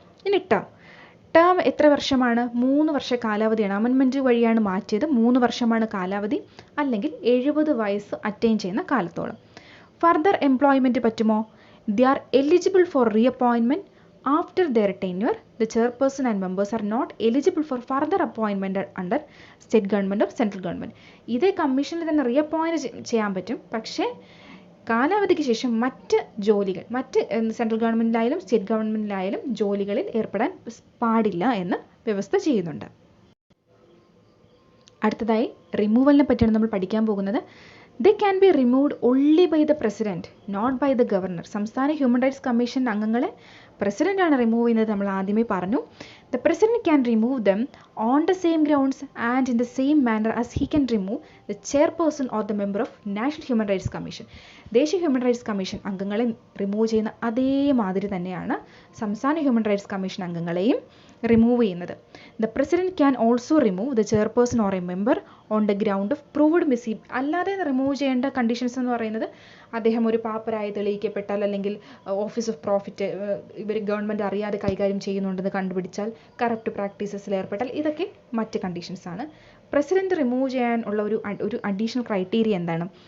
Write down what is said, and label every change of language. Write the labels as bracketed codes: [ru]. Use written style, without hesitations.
[ml] ഇനി ടേം എത്ര വർഷമാണ്? 3 വർഷ കാലാവധിയാണ്. അമെൻമെൻറ്റ് വഴിയാണ് മാറ്റിയത്. 3 വർഷമാണ് കാലാവധി, അല്ലെങ്കിൽ 70 വയസ്സ് അറ്റൈൻ ചെയ്യുന്ന കാലത്തോളം. [en] further employment [ml] പറ്റുമോ? [en] They are eligible for reappointment after their tenure. The chairperson and members are not eligible for further appointment under state government or central government. [ml] ഇതേ കമ്മീഷനിൽ തന്നെ റീഅപ്പോയിൻറ്റ് ചെയ്യാൻ പറ്റും, പക്ഷേ കാലാവധിക്ക് ശേഷം മറ്റ് ജോലികൾ, മറ്റ് സെൻട്രൽ ഗവൺമെൻറ്റിലായാലും സ്റ്റേറ്റ് ഗവൺമെൻറ്റിലായാലും ജോലികളിൽ ഏർപ്പെടാൻ പാടില്ല എന്ന് വ്യവസ്ഥ ചെയ്യുന്നുണ്ട്. അടുത്തതായി റിമൂവലിനെ പറ്റിയാണ് നമ്മൾ പഠിക്കാൻ പോകുന്നത്. [en] They can be removed only by the president, not by the governor. [ml] സംസ്ഥാന ഹ്യൂമൻ റൈറ്റ്സ് കമ്മീഷൻ അംഗങ്ങളെ പ്രസിഡൻ്റാണ് റിമൂവ് ചെയ്യുന്നത്. നമ്മൾ ആദ്യമേ പറഞ്ഞു. [en] The president can remove them on the same grounds and in the same manner as he can remove the chairperson or the member of National Human Rights Commission. [ml] ദേശീയ human rights commission അംഗങ്ങളെ remove ചെയ്യുന്ന അതേമാതിരി തന്നെയാണ് സംസ്ഥാന human rights commission അംഗങ്ങളെയും remove ചെയ്യുന്നത്. [en] The president can also remove the chairperson or a member on the ground of proved missing. [ml] അല്ലാതെ remove ചെയ്യേണ്ട കണ്ടീഷൻസ് എന്ന് പറയുന്നത് അദ്ദേഹം ഒരു പാപ്പരായി തെളിയിക്കപ്പെട്ടാൽ, അല്ലെങ്കിൽ ഓഫീസ് ഓഫ് പ്രോഫിറ്റ് ഇവർ ഗവൺമെൻറ് അറിയാതെ കൈകാര്യം ചെയ്യുന്നുണ്ടെന്ന് കണ്ടുപിടിച്ചാൽ, കറപ്റ്റ് പ്രാക്ടീസസിൽ ഏർപ്പെട്ടാൽ, ഇതൊക്കെ മറ്റ് കണ്ടീഷൻസ് ആണ്. പ്രസിഡന്റ് റിമൂവ് ചെയ്യാൻ ഉള്ള ഒരു അഡീഷണൽ ക്രൈറ്റീരിയ എന്താണ്?